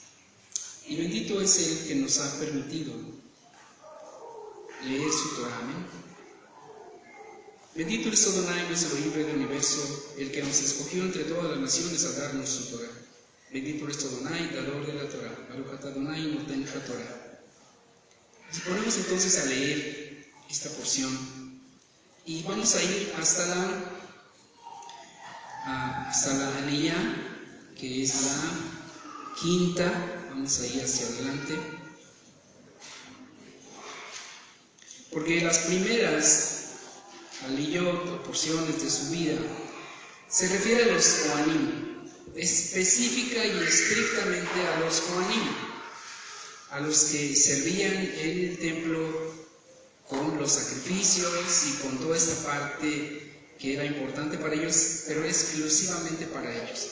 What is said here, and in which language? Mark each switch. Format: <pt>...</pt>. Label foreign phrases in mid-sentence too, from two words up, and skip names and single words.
<es>Y bendito es el que nos ha permitido leer su Torah. Amén. Bendito es Adonai, nuestro Rey del universo, el que nos escogió entre todas las naciones a darnos su Torah. Bendito es Adonai, dador de la Torah.</es> <he>ברוך אתה אדוני נותן התורה.</he> <es>Nos ponemos entonces a leer esta porción y vamos a ir hasta la Aliyah, que es la quinta. Vamos a ir hacia adelante, porque las primeras aliyot o porciones de su vida se refiere a los Kohanim, específica y estrictamente a los Kohanim, a los que servían en el templo con los sacrificios y con toda esta parte que era importante para ellos, pero exclusivamente para ellos.</es>